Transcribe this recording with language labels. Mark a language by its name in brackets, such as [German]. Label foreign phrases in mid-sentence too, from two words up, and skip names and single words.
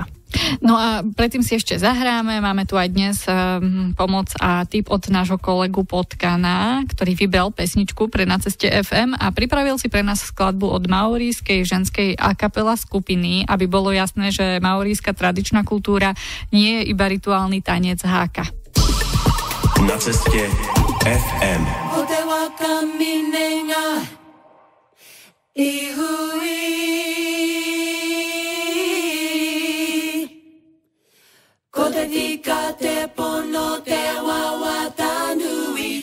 [Slovak] No a predtým si ešte zahráme, máme tu aj dnes pomoc a tip od nášho kolegu Potkana, ktorý vybral pesničku pre Na ceste FM a pripravil si pre nás skladbu od maorískej ženskej a kapela skupiny, aby bolo jasné, že maoríska tradičná kultúra nie je iba rituálny tanec háka. Na ceste FM. [Māori] Ko te tika te pono te wawata nui,